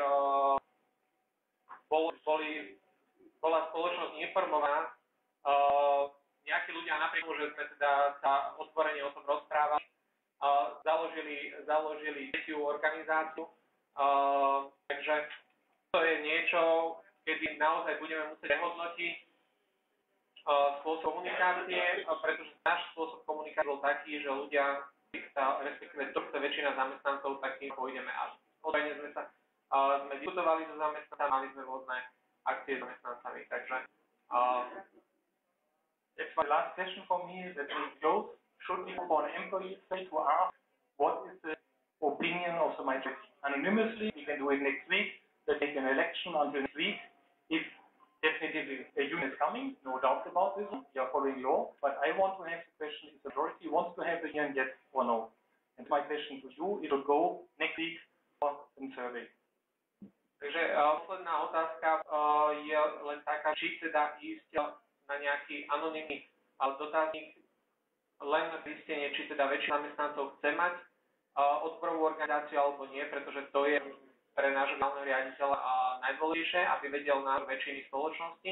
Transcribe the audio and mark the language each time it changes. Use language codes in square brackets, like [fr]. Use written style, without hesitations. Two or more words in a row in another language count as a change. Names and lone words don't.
[sk] bola spoločnosť informovaná, nejakí ľudia napriek tomu, že sme teda sa otvorene o tom rozprávali, založili tretiu organizáciu, takže to je niečo, kedy naozaj budeme musieť prehodnotiť, spôsob komunikácie, pretože náš spôsob komunikácie bol taký, že ľudia, respektíve väčšina zamestnancov, takým pôjdeme až. Odajne sme diskutovali so zamestnancami, mali sme rôzne akcie s zamestnancami, takže [en] That's my last question for me that we close. Should we for an employee say to ask what is the opinion of the minority? Anonymously, we can do it next week. They take an election until next week. If definitely a union is coming, no doubt about this. We are following law, but I want to have the question: if the majority wants to have a union, yes or no? And my question to you: it will go next week for a survey. [sk] Takže posledná otázka je len taká, či teda ísť na nejaký anonymný dotazník len zistenie, či teda väčšina zamestnancov chce mať odborovú organizáciu alebo nie, pretože to je pre nášho generálneho riaditeľa najdôležitejšie, aby vedel názor väčšiny spoločnosti.